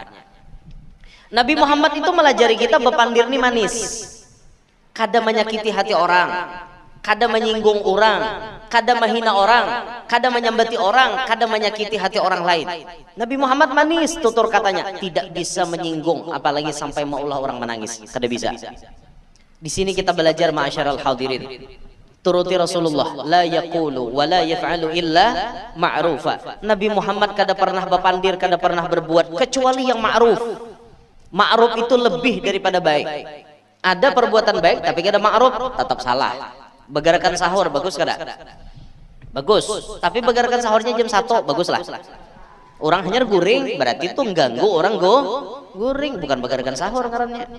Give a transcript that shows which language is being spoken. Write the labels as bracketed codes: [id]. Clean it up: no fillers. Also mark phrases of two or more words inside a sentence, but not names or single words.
[bjn] Nabi Muhammad itu melajari kita bepandir nih manis, kada menyakiti hati orang, kada menyinggung orang, kada menghina orang, kada menyambati orang, kada menyakiti hati orang lain. [id] Nabi Muhammad manis tutur katanya, tidak bisa menyinggung, apalagi sampai maulah orang menangis, [bjn] kada bisa. [id] Di sini kita belajar [ar] معاشر الحاضرين, [id] turuti Rasulullah, [ar] لا يقول ولا يفعل إلا معروفا. [bjn] Nabi Muhammad kada pernah berpandir, kada pernah berbuat kecuali yang ma'ruf. Ma'ruf itu lebih daripada baik. Ada perbuatan baik tapi kada ma'ruf, tetap salah. Begarakan sahur bagus kada? Bagus. Tapi begarakan sahurnya jam 1 baguslah. Orang hanya guring berarti itu ganggu orang guring, bukan begarakan sahur ngarannya.